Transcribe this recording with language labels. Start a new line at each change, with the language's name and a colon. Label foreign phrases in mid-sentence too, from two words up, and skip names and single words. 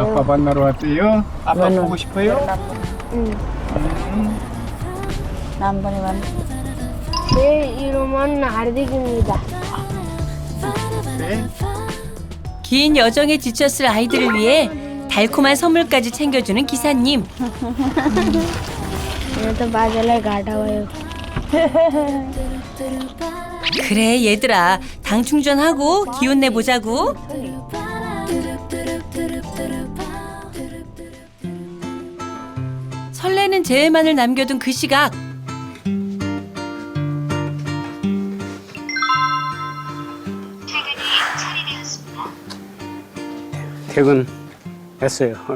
Korean: 아빠 만나러 왔어요. 아빠 보고 싶어요? 남번에 만 제 이름은 하르딕입니다. 긴 여정에 지쳤을 아이들을 위해 달콤한 선물까지 챙겨주는 기사님.
Nepali: यहाँ त बाजेलाई घाटा भयो.
Korean: 그래 얘들아, 당 충전하고 기운 내 보자고. 설레는 재회만을 남겨둔 그 시각. 퇴근했어요 오늘.